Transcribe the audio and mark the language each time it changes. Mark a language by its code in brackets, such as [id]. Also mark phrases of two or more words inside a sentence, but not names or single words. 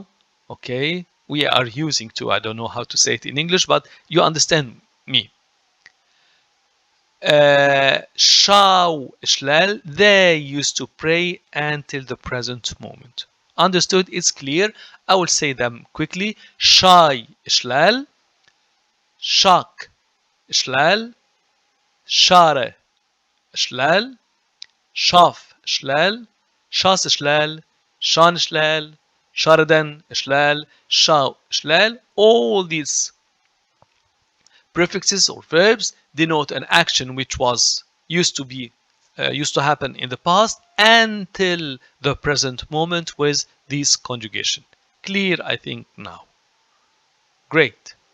[en] Okay, we are using to, I don't know how to say it in English, but you understand me. Shaw Shlal, they used to pray until the present moment. Understood? It's clear. I will say them quickly. Shai Shlal, Shak Shlal, Share Shlal, Shaf Shlal, Shas Shlal, Shan Shlal, Sharadan Shlal, Shaw Shlal. All these prefixes or verbs denote an action which was used to happen in the past until the present moment with this conjugation. Clear, I think, now. Great.